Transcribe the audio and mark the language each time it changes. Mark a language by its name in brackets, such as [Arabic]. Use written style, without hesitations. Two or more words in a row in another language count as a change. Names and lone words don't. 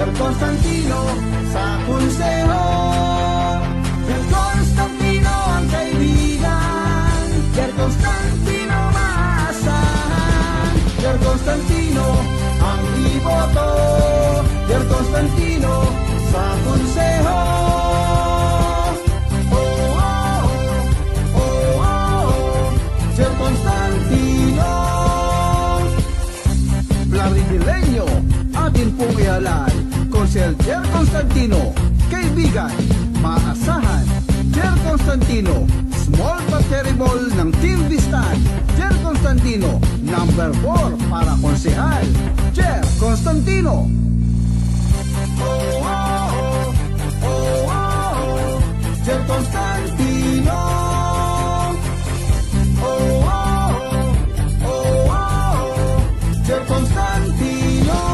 [Filipino] Constantino sa konseho. Jer Constantino ang kaibigan, Jer Constantino maasahan, Jer Constantino ang iboto, Jer Constantino sa konseho. Jer Constantino. Plaridileño, atin pong ihalal, Konsel Jer Constantino, kaibigan, maasahan, Jer Constantino, [English] small but terrible [Filipino] ng Team Vistan, Jer Constantino, number 4 para konsehal, Jer Constantino. Jer Constantino. Jer Constantino.